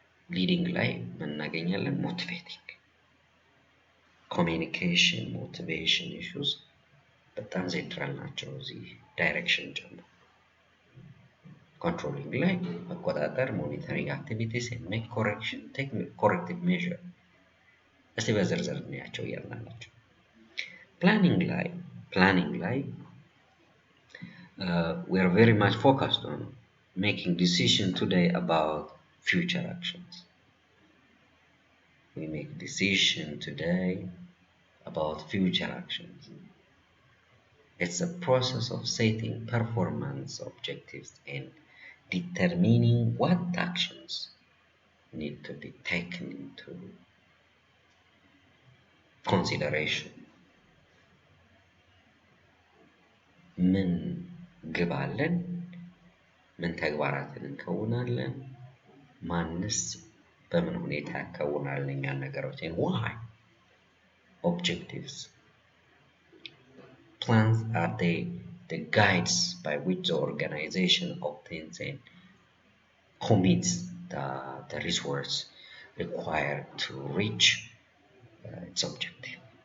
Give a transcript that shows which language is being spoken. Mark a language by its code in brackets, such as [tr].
[am] ሊዲንግ ላይ እናገኛለን። ሞቲቬቲንግ፣ ኮሚኒኬሽን፣ ሞቲቬሽን ኢሹስ በጣም ሴንትራል ናቸው እዚህ ዳይሬክሽን ጨምሮ። ኮንትሮሊንግ ላይ መቆጣጠር፣ ሞኒተሪንግ አክቲቪቲስ ኤንድ ሜክ ኮሬክሽን፣ ቴክ ኮሬክቲቭ ሜዥር። እስቲ በዝርዝር እናያቸው እያንዳንዳቸው። ፕላኒንግ ላይ [en] we are very much focused on making decision today about future actions. We make decision today about future actions. It's a process of setting performance objectives and determining what actions need to be taken into consideration. [am] ምን ግብ አለን? ምን ተግባራትን እንከውናለን? ማንስ በምን ሁኔታ ያከውናል እኛን ነገሮች? [en] and why? Objectives. Plans are the guides by which the organization obtains and commits the resource required to reach its objective.